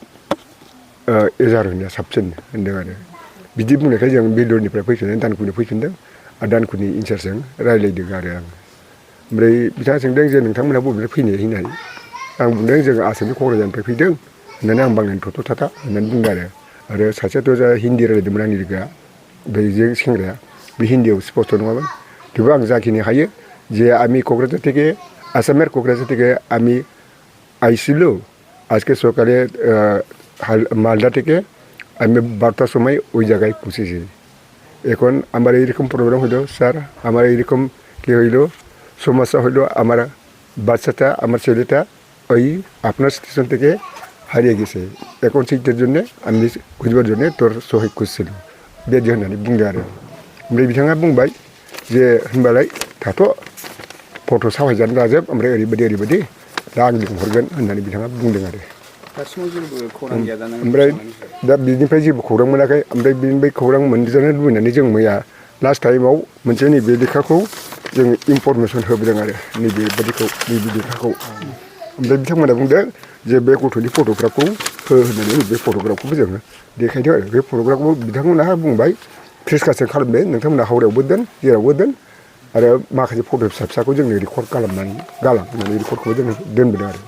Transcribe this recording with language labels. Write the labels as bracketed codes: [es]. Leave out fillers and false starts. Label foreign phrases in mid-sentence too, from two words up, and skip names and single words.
[brx] एजार होनाया साबसिन होनदों आरो बिदि बुंनायखाय जों बेलुरनिफ्राय फैफिननानै दानकुनियाव फैफिनदों आरो दानकुनि इनचार्जजों रायज्लायदों आरो आं ओमफ्राय बिथाङा सोंदों जे नोंथांमोनहा बबेनिफ्राय फैनाय होननानै आं बुंदों जों आसामनि क'क्राझारनिफ्राय फैदों होननानै आं बांनानै थथ' थाथा होननानै बुंदों आरो सासेयाथ' जा हिन्दी रायलायदोंमोन आंनि लोगोआ बैजों सेंग्राया बे हिन्दीयाव स्पस्त नङामोन थेवबो आं जाखिनि हायो [bn] যে আমি কোকরাঝার থেকে আসামের কোকরাঝার থেকে আমি আইছিল আজকে সকালে মালদা থেকে আমি 12টার সময় ওই জায়গায় পৌঁছেছি এখন আমার এইরকম প্রবলেম হলো স্যার আমার এইরকম কি হইলো সমস্যা হইলো আমার বাচ্চাটা আমার ছেলেটা ওই আপনার স্টেশন থেকে হারিয়ে গেছে এখন সেইটার জন্য আমি খুঁজবার জন্য তোর সহায় খুঁজছিল বেদি [brx] होननानै बुंदों आरो ओमफ्राय बिथाङा बुंबाय जे होनबालाय दाथ' फट' साफायजानो लाजोब ओमफ्राय ओरैबायदि दा आं लिंहरगोन होननानै बिथाङा बुंदों आरो ओमफ्राय दा बिनिफ्राय जेबो खौरां मोनाखै ओमफ्राय बिनिफ्राय खौरां मोनजानो लुबैनानै जों मैया लास्ट टाइमाव मोनसे नैबे लेखाखौ जों इनफरमेसन होबोदों आरो नैबे लेखाखौ ओमफ्राय बिथांमोना बुंदों जे बे गथ'नि फट'ग्राफखौ होननानै बे फट'ग्राफखौबो जोङो देखायदों आरो बे फट'ग्राफखौ बिथांमोनहा बुंबाय प्रेसकास्ट खालामदो नोंथांमोना हावड़ायावबो दोन जेरावबो दोन आरो माखासे फट' फिसा फिसाखौ जोंनो रेकर्ड खालामनानै गालां होननानै रेकर्डखौबो जोङो दोनबोदों आरो